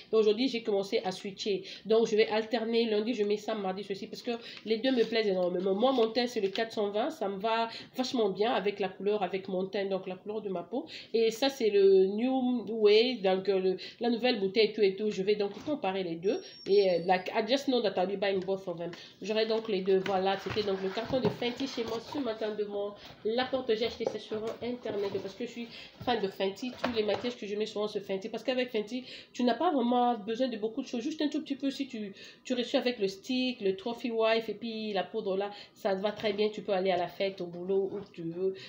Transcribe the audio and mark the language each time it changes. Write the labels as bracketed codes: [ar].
[fr] Et aujourd'hui j'ai commencé à switcher. Donc je vais alterner. Lundi je mets ça, mardi ceci, parce que les deux me plaisent énormément. Moi mon teint c'est le 420, ça me va vachement bien avec la couleur, avec mon teint, donc la couleur de ma peau. Et ça c'est le New Way, donc la nouvelle bouteille tout et tout. Je vais donc comparer les deux. [en] Et like, I just know that I'll be buying both of them. [fr] J'aurai donc les deux. Voilà, c'était donc le carton de Fenty chez moi ce matin devant la porte. J'ai acheté ça sur internet parce que je suis fan de Fenty. Tous les maquillages que je mets souvent sur Fenty. Parce qu'avec Fenty, tu n'as pas vraiment besoin de beaucoup de choses. Juste un tout petit peu si tu reçois avec le stick, le Trophy Wife et puis la poudre là, ça va très bien. Tu peux aller à la fête, au boulot, où tu veux.